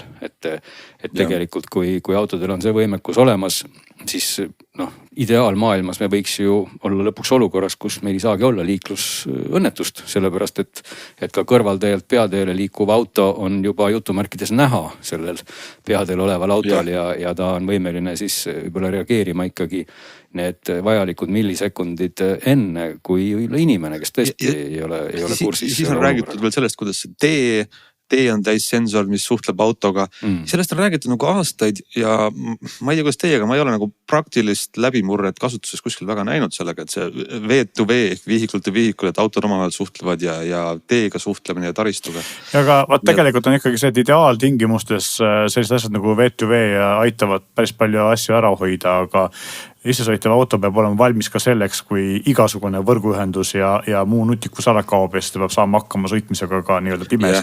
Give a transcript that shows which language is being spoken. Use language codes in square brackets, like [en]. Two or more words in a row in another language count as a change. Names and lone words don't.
[et] Et tegelikult kui autodel on see võimekus olemas, siis noh, ideaalmaailmas me võiks ju olla lõpuks olukorras, kus meil ei saagi olla liiklusõnnetust, sellepärast et ka kõrvalteelt peateele liikuv auto on juba jutumärkides näha sellel peateel oleval autol ja ta on võimeline siis võib-olla reageerima ikkagi need vajalikud millisekundid enne kui inimene, kes tõesti ei ole kursis. Siis on räägitud veel sellest, kuidas see tee on täis sensor, mis suhtleb autoga. Sellest on räägitud nagu aastaid ja ma ei tea, kuidas teiega, ma ei ole nagu praktilist läbimurret kasutuses kuskil väga näinud sellega, et see V2V ehk [en] vehicle to vehicle, [et] et autod omavahel suhtlevad ja teega suhtlemine ja taristuga. Ja aga tegelikult on ikkagi see, et ideaaltingimustes sellised asjad nagu V2V aitavad päris palju asju ära hoida, aga isesõitev auto peab olema valmis ka selleks, kui igasugune võrguühendus ja muu nutikus ära kaob ja siis ta peab saama hakkama sõitmisega ka nii-öelda pimesi.